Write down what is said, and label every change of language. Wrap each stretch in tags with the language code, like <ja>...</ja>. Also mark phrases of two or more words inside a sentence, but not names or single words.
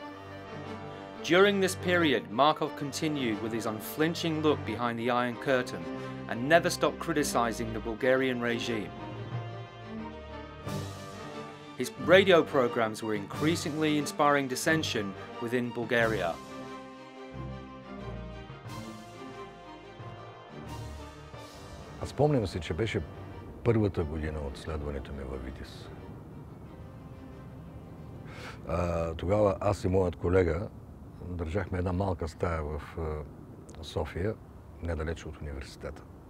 <en>During this period, Markov continued with his unflinching look behind the Iron Curtain and never stopped criticizing the Bulgarian regime. His radio programs were increasingly inspiring dissension within Bulgaria.</en> <bg>Аз спомням си, че беше първата година от следването ми във ВИТИС. Тогава аз и моят колега държахме една малка стая в София, недалече от университета.</bg>